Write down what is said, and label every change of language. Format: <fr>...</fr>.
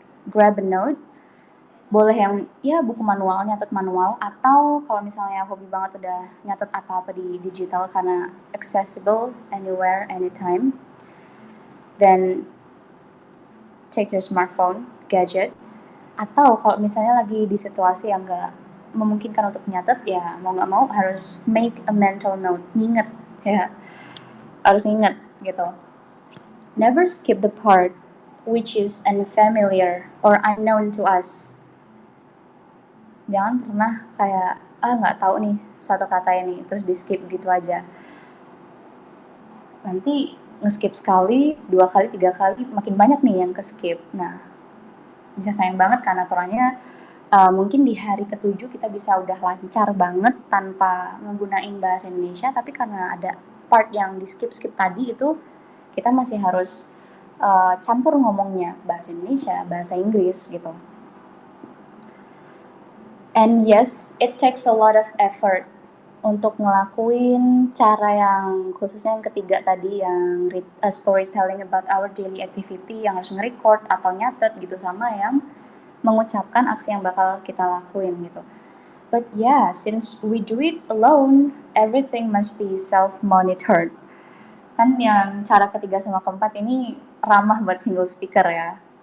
<en>Grab a note,</en> <id>boleh yang ya buku manual, nyatet manual, atau kalau misalnya hobi banget udah nyatet apa-apa di digital karena</id> <en>accessible anywhere, anytime, then take your smartphone, gadget,</en> <id>atau kalau misalnya lagi di situasi yang nggak memungkinkan untuk nyatet, ya mau nggak mau harus</id> <en>make a mental note,</en> <id>nginget ya, harus inget gitu.</id> <en>Never skip the part which is unfamiliar or unknown to us.</en> <id>Jangan pernah kayak nggak tahu nih satu kata ini terus di skip gitu aja. Nanti nge-skip sekali, 2 kali, 3 kali, makin banyak nih yang ke-skip. Nah, bisa sayang banget kan aturannya. Mungkin di hari ke-7 kita bisa udah lancar banget tanpa ngegunain bahasa Indonesia, tapi karena ada part yang di skip-skip tadi itu, kita masih harus campur ngomongnya, bahasa Indonesia, bahasa Inggris gitu.</id> <en>And yes, it takes a lot of effort</en> <id>untuk ngelakuin cara yang khususnya yang ketiga tadi, yang</id> <en>storytelling about our daily activity,</en> <id>yang harus nge-record atau nyatet gitu, sama yang mengucapkan aksi yang bakal kita lakuin gitu.</id> <en>But yeah, since we do it alone, everything must be self-monitored.</en> <id>Kan yang cara ketiga sama keempat ini ramah buat single speaker ya.</id>